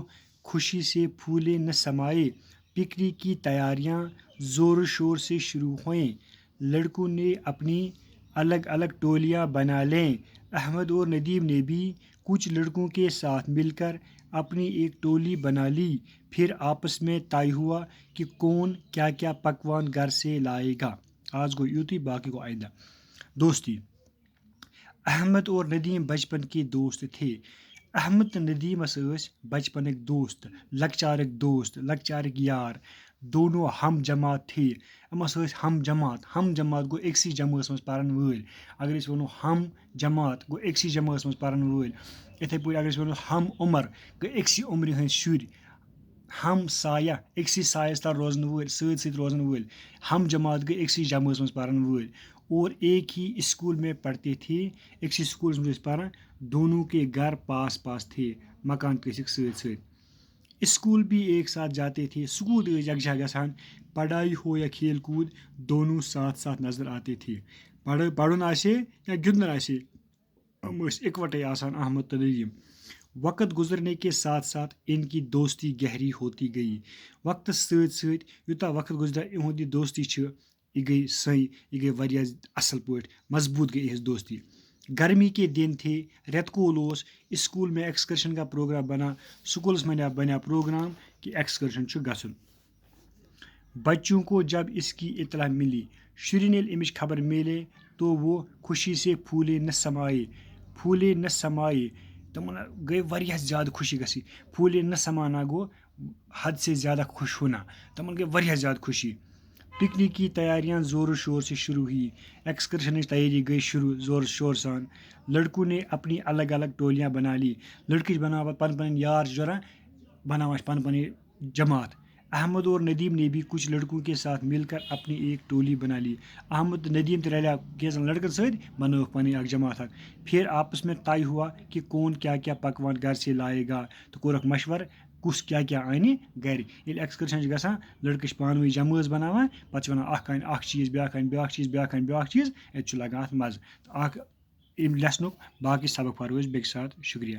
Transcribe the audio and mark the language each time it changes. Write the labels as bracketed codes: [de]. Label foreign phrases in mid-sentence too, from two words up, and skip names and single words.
[ur] خوشی سے پھولے نہ سمائے پکنک کی تیاریاں زور و شور سے شروع ہوئیں لڑکوں نے اپنی الگ الگ ٹولیاں بنا لیں احمد اور ندیم نے بھی کچھ لڑکوں کے ساتھ مل کر اپنی ایک ٹولی بنا لی پھر آپس میں طے ہوا کہ کون کیا کیا پکوان گھر سے لائے گا [ks] آج گو یوتی باقی گو آئندہ دوستی [ur] احمد اور ندیم بچپن کے دوست تھے [ks] احمد تو ندیم بچپنک دوست لکچارک یار [ur] دونوں ہم جماعت تھے [ks] ہم جماعت گو اکسی جماعت مز پرن ول اگر اس ونو ہم جماعت گو اکسی جماعت مز پرن ول اتھے پٲٹھۍ اگر ونو ہم عمر گو اکسی عمرِ ہٕنٛدۍ شُرۍ ہم سایہ اکسی سایس تل روزن ول سۭتۍ روزن ول ہم جماعت گئی اکسی جماعت مز پرن ول [ur] اور ایک ہی اسکول میں پڑھتے تھے [ks] اکسی اسکولس مز پران [ur] دونوں کے گھر پاس پاس تھے [ks] مکان کٔسِکھ سۭتۍ [ur] اسکول بھی ایک ساتھ جاتے تھے [ks] سکول تہِ ٲسۍ یکجاہ گژھان [ur] پڑھائی ہو یا کھیل کود دونوں ساتھ ساتھ نظر آتے تھے [ks] پرُن آسے یا گِنٛدُن آسے یِم ٲسۍ اِکوٹے آسان احمد تہٕ ندیم [ur] وقت گزرنے کے ساتھ ساتھ ان کی دوستی گہری ہوتی گئی [ks] وقتس سۭتۍ سۭتۍ یوٗتاہ وقت گزرا یِہُنٛد یہِ دوستی چھِ یہِ گٔے سٔے یہِ گٔے واریاہ اصل پٲٹھۍ مضبوٗط گٔے یِہنٛز دوستی [ur] گرمی کے دن تھے [ks] رٮ۪تہٕ کول اوس [ur] اسکول میں ایکسکرشن کا پروگرام بنا [ks] سکولس میں بنا پروگرام کہ ایکسکرشن چھُ گژھُن [ur] بچوں کو جب اس کی اطلاع ملی [ks] شُرٮ۪ن ییٚلہِ امِچ خبر میلے [ur] تو وہ خوشی سے پھولے نہ سمائے [ks] تمن گٔے واریاہ زیادٕ خوشی گژھی [ur] پھولے نہ سمانا [ks] گوٚو [ur] حد سے زیادہ خوش ہونا [ks] تمن گٔے واریاہ زیادٕ خوشی پکنک [ur] کی تیاریاں زور و شور سے شروع ہوئی ایکسکرشن کی تیاری [ks] گئی شروع زور شور سان [ur] لڑکوں نے اپنی الگ الگ ٹولیاں بنا لی [ks] لڑکے بناوان پن یار جورا بناوان پن جماعت [ur] احمد اور ندیم نے بھی کچھ لڑکوں کے ساتھ مل کر اپنی ایک ٹولی بنا لی [ks] احمد ندیم تہِ رلیو کینٛژن لڑکن سۭتۍ بنٲوکھ پنٕنۍ اکھ جماعت [ur] پھر آپس میں طے ہوا کہ کون کیا کیا پکوان گھر سے لائے گا [ks] تو کوٚرکھ مشور کُس کیا کیا انہِ گرِ ییٚلہِ ایکسکرشن چھِ گژھان لڑکہٕ چھِ پانہٕ ؤنۍ جمٲژ بناوان پتہٕ چھِ ونان اکھ انہِ اکھ چیٖز بیاکھ انہِ بیاکھ چیٖز بیاکھ انہِ بیاکھ چیٖز اتہِ چھُ لگان اتھ مزٕ تہٕ اکھ امہِ لیسنُک باقٕے سبق پرو أسۍ بیٚکہِ ساتہٕ شُکریہ